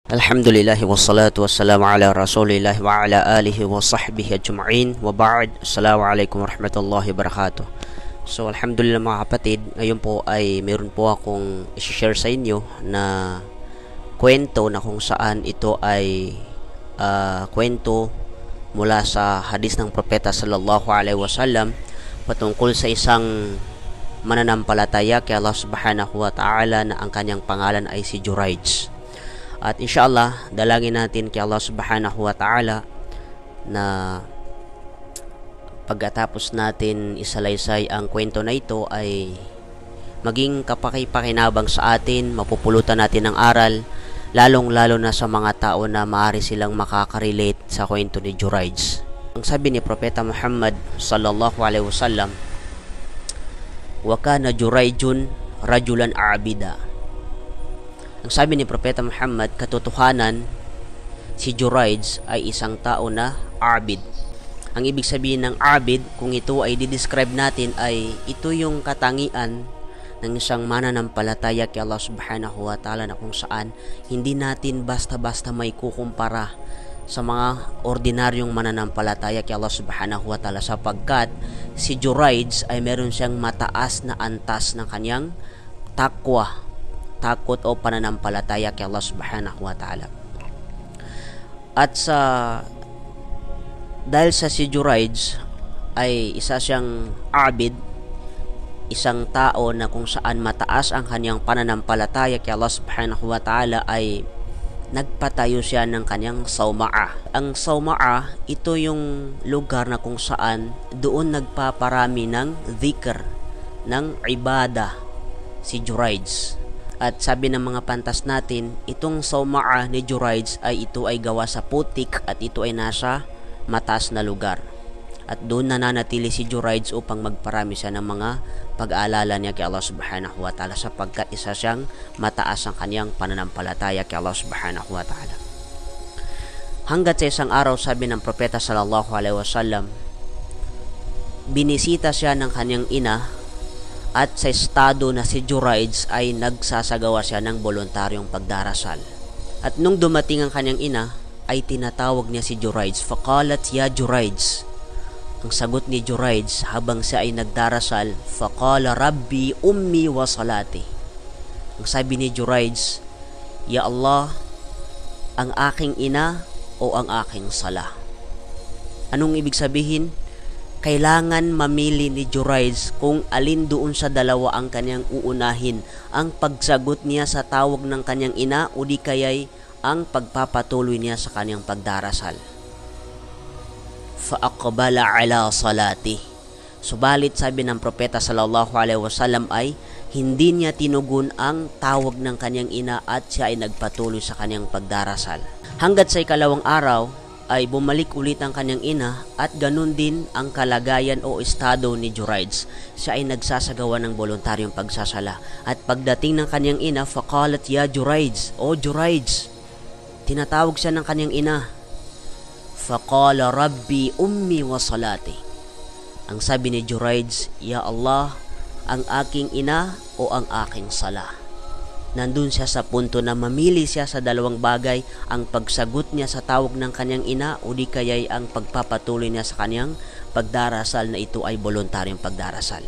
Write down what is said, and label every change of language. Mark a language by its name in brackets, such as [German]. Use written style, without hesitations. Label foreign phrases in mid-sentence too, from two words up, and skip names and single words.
[Arabic] الحمد لله والصلاة والسلام على رسول الله وعلى آله وصحبه أجمعين وبعد. السلام عليكم ورحمة الله وبركاته. [Filipino] So alhamdulillah mga kapatid, ngayon po ay meron po akong i-share sa inyo na kwento na kung saan ito ay kwento mula sa hadis ng propeta [Arabic] صلى الله عليه وسلم [Filipino] patungkol sa isang mananampalataya kay Allah [Arabic] سبحانه وتعالى [Filipino] na ang kanyang pangalan ay si Jurayj. At inshallah, dalangin natin kay Allah [Arabic] سبحانه وتعالى [Filipino] na pagkatapos natin isalaysay ang kwento na ito ay maging kapaki-pakinabang sa atin, mapupulutan natin ng aral, lalong-lalo na sa mga tao na maaari silang makakarelate sa kwento ni Jurayj. Ang sabi ni Propeta Muhammad [Arabic] صلى الله عليه وسلم, "وكان جريج رجلا عابدا." [Filipino] Ang sabi ni Propeta Muhammad, katotohanan, si Jurayj ay isang tao na abid. Ang ibig sabihin ng abid, kung ito ay didescribe natin, ay ito yung katangian ng isang mananampalataya kay Allah [Arabic] سبحانه وتعالى [Filipino] na kung saan hindi natin basta-basta may kukumpara sa mga ordinaryong mananampalataya kay Allah [Arabic] سبحانه وتعالى, [Filipino] sapagkat si Jurayj ay meron siyang mataas na antas ng kanyang takot o pananampalataya kay Allah [Arabic] سبحانه وتعالى. [Filipino] At dahil sa si Jurayj ay isa siyang abid, isang tao na kung saan mataas ang kanyang pananampalataya kay Allah [Arabic] سبحانه وتعالى, [Filipino] ay nagpatayo siya ng kanyang sawma'a. Ang sawma'a, ito yung lugar na kung saan doon nagpaparami ng dhikr, ng ibada si Jurayj. At sabi ng mga pantas natin, itong sawma'a ni Jurayj ay ito ay gawa sa putik at ito ay nasa mataas na lugar. At doon nananatili si Jurayj upang magparami siya ng mga pag-aalala niya kay Allah [Arabic] سبحانه وتعالى, [Filipino] sapagkat isa siyang mataas ang kanyang pananampalataya kay Allah [Arabic] سبحانه وتعالى. [Filipino] Hanggat sa isang araw, sabi ng propeta [Arabic] صلى الله عليه وسلم, [Filipino] binisita siya ng kanyang ina, at sa estado na si Jurayj ay nagsasagawa siya ng voluntaryong pagdarasal. At nung dumating ang kanyang ina, ay tinatawag niya si Jurayj. [Arabic] فقالت يا جريج. [Filipino] Ang sagot ni Jurayj habang siya ay nagdarasal, [Arabic] فقال رب أمي وصلاتي. [Filipino] Ang sabi ni Jurayj, ya Allah, ang aking ina o ang aking sala. Anong ibig sabihin? Kailangan mamili ni Jurayj kung alin doon sa dalawa ang kanyang uunahin, ang pagsagot niya sa tawag ng kanyang ina o di kaya'y ang pagpapatuloy niya sa kanyang pagdarasal. [Arabic] فأقبل على صلاته. [Filipino] Subalit sabi ng propeta [Arabic] صلى الله عليه وسلم [Filipino] ay hindi niya tinugon ang tawag ng kanyang ina at siya ay nagpatuloy sa kanyang pagdarasal. Hanggat sa ikalawang araw ay bumalik ulit ang kanyang ina at ganun din ang kalagayan o estado ni Jurayj. Siya ay nagsasagawa ng voluntaryong pagsasala. At pagdating ng kanyang ina, [Arabic] فقالت يا جريج, [Filipino] o Jurayj. Tinatawag siya ng kanyang ina. [Arabic] فقال رب أمي وصلاتي. [Filipino] Ang sabi ni Jurayj, ya Allah, ang aking ina o ang aking sala. Nandun siya sa punto na mamili siya sa dalawang bagay, ang pagsagot niya sa tawag ng kanyang ina o di kaya'y ang pagpapatuloy niya sa kanyang pagdarasal na ito ay voluntaryong pagdarasal.